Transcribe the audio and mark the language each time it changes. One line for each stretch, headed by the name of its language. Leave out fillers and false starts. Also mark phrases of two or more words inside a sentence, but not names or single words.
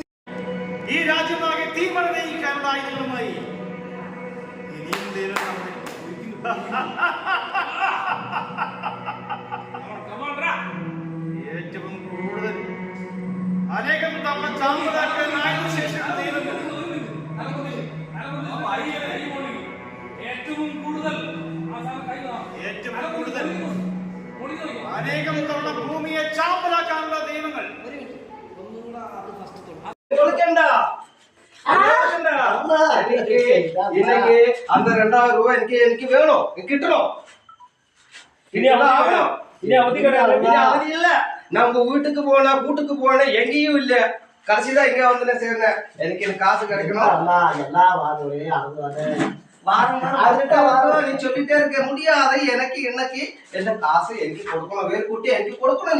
Malayalam: ഈ രാജ്യമാകെ തീമഴ നയിക്കാനുള്ള ആയുധങ്ങളുമായി ഇനിയും ദൈവം നമ്മെ ഏറ്റവും കൂടുതൽ അനേകം തവണ ചാമ്പലാക്കാൻ ആയുധശേഷിയുള്ള ദൈവങ്ങൾ ഏറ്റവും കൂടുതൽ അനേകം തവണ ഭൂമിയെ ചാമ്പലാക്കാനുള്ള ദൈവങ്ങൾ
Tamil: இன்னைக்கு அந்த 2000 ரூபாய் எனக்கு வேணும் கிட்டணும் இனி அவதி இல்ல நான் உங்க வீட்டுக்கு போனேன் கூட்டுக்கு போனேன் எங்கேயும் இல்ல கடைசிதான் இங்க வந்து நான் சேர்ந்தேன் எனக்கு காசு கிடைக்கணும் நீ சொல்லிட்டே இருக்க முடியாது எனக்கு இன்னைக்கு என்ன காசு எனக்கு கொடுக்கணும் வேறு கூட்டி எனக்கு கொடுக்கணும் நீ